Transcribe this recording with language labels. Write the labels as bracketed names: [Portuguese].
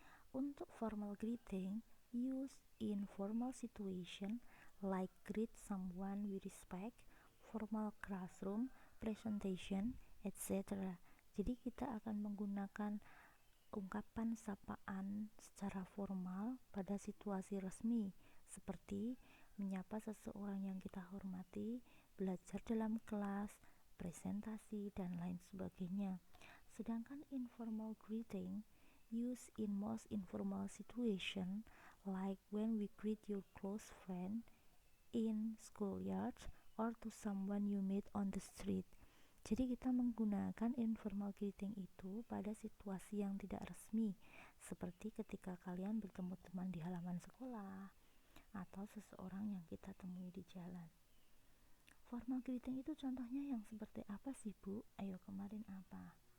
[English] Untuk formal greeting, use in formal situation like greet someone with respect, formal classroom, presentation, etc. [Indonesian] Jadi kita akan menggunakan ungkapan sapaan secara formal pada situasi resmi seperti menyapa seseorang yang kita hormati, belajar dalam kelas, presentasi, dan lain sebagainya. Sedangkan [English] informal greeting used in most informal situation like when we greet your close friend in schoolyard or to someone you meet on the street. [Indonesian] Jadi kita menggunakan informal greeting itu pada situasi yang tidak resmi, seperti ketika kalian bertemu teman di halaman sekolah atau seseorang yang kita temui di jalan. Formal greeting itu contohnya yang seperti apa sih Bu? Ayo, kemarin apa?